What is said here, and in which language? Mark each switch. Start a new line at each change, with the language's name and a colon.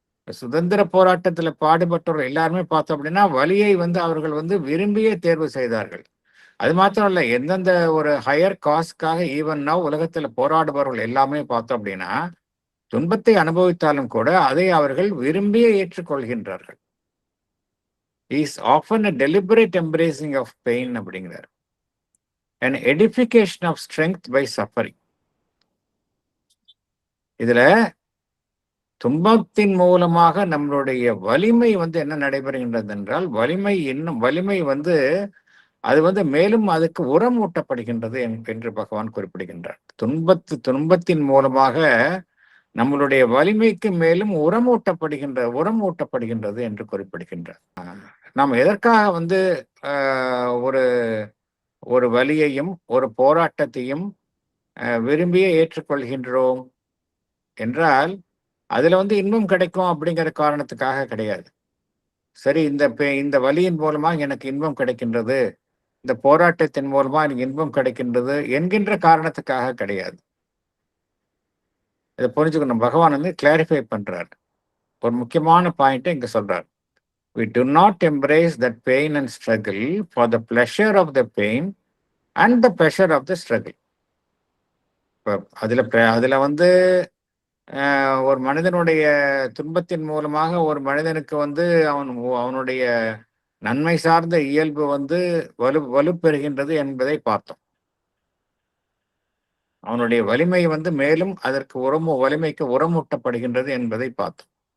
Tamil: சுதந்திர போராட்டத்தில் பாடுபட்டவர்கள் எல்லாருமே பார்த்தோம் அப்படின்னா வலியை வந்து அவர்கள் வந்து விரும்பியே தேர்வு செய்தார்கள். அது மாத்திரம் இல்ல, எந்தெந்த ஒரு ஹையர் காஸ்ட்காக ஈவன் நவ் உலகத்துல போராடுபவர்கள் எல்லாமே பார்த்தோம் அப்படின்னா துன்பத்தை அனுபவித்தாலும் கூட அதை அவர்கள் விரும்பியே ஏற்றுக்கொள்கின்றார்கள்.
English: is often a deliberate embracing of pain
Tamil: அப்படிங்கிறார்.
English: an edification of strength by suffering.
Tamil: இதுல துன்பத்தின் மூலமாக நம்மளுடைய வலிமை வந்து என்ன நடைபெறுகின்றது என்றால், வலிமை வந்து அது வந்து மேலும் அதுக்கு உரம் ஊட்டப்படுகின்றது என்று பகவான் குறிப்பிடுகின்றார். துன்பத்தின் மூலமாக நம்மளுடைய வலிமைக்கு மேலும் உரம் ஊட்டப்படுகின்றது என்று குறிப்பிடுகின்றார். நாம் எதற்காக வந்து ஒரு வலியையும் ஒரு போராட்டத்தையும் விரும்பியே ஏற்றுக்கொள்கின்றோம் என்றால் அதுல வந்து இன்பம் கிடைக்கும் அப்படிங்கிற காரணத்துக்காக கிடையாது. சரி, இந்த வலியின் மூலமாக எனக்கு இன்பம் கிடைக்கின்றது, இந்த போராட்டத்தின் மூலமா எனக்கு இன்பம் கிடைக்கின்றது என்கின்ற காரணத்துக்காக கிடையாது. இதை புரிஞ்சுக்கணும். பகவான் வந்து கிளாரிஃபை பண்றார். ஒரு முக்கியமான பாயிண்ட் இங்க சொல்றார்.
English: We do not embrace that pain and struggle for the pleasure of the pain and the pleasure of the struggle.
Tamil: அதுல வந்து ஒரு மனிதனுடைய துன்பத்தின் மூலமாக ஒரு மனிதனுக்கு வந்து அவனுடைய நன்மை சார்ந்த இயல்பு வந்து வலுப்பெறுகின்றது என்பதை பார்த்தோம். அவனுடைய வலிமை வந்து மேலும் அதற்கு வலிமைக்கு உரமூட்டப்படுகின்றது என்பதை பார்த்தோம்.